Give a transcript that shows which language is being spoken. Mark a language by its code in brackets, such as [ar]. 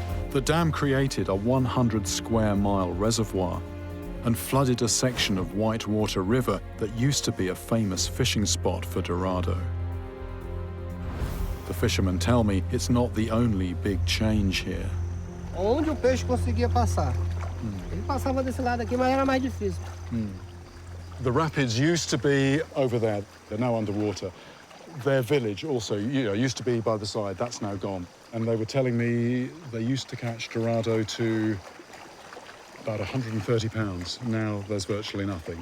[en] The dam created a 100-square-mile reservoir and flooded a section of Whitewater River that used to be a famous fishing spot for Dorado. The fishermen tell me it's not the only big change here. [pt] Onde o peixe conseguia passar. Ele passava desse lado aqui, mas era mais difícil. [en] The rapids used to be over there. They're now underwater. Their village also, used to be by the side. That's now gone. And they were telling me they used to catch Dorado to about 130 pounds. Now there's virtually nothing.